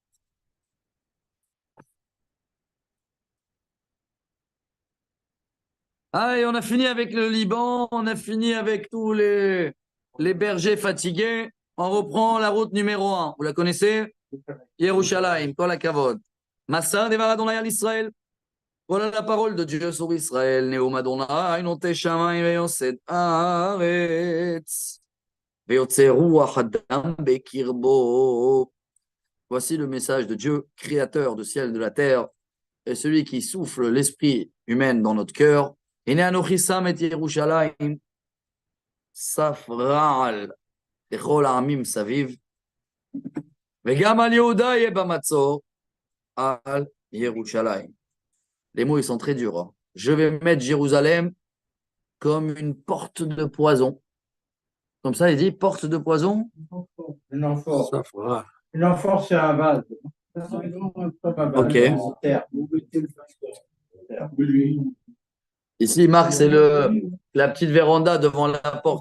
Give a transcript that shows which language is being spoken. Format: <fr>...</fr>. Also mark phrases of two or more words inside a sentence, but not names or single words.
<fr>Ah, et on a fini avec le Liban. On a fini avec tous les bergers fatigués. On reprend la route numéro 1. Vous la connaissez?</fr> <he>ירושלים, כל הכבוד. משא דבר יהוה על ישראל.</he> <fr>Voilà la parole de Dieu sur Israël.</fr> <he>נאם יהוה נטה שמים ויסד הארץ. ויצר רוח אדם בקרבו.</he> <fr>Voici le message de Dieu, créateur du ciel et de la terre, et celui qui souffle l'esprit humain dans notre cœur.</fr> <he>הנה אנכי שם את ירושלים סף רעל לכל העמים סביב. וגם על יהודה יהיה במצור על ירושלים.</he> <fr>Les mots, ils sont très durs. Hein. Je vais mettre Jérusalem comme une porte de poison. Comme ça, il dit porte de poison. Une amphore. Ça fera. Une amphore, c'est un vase. Ok. En terre. Ici, Marc, c'est la petite véranda devant la porte.</fr>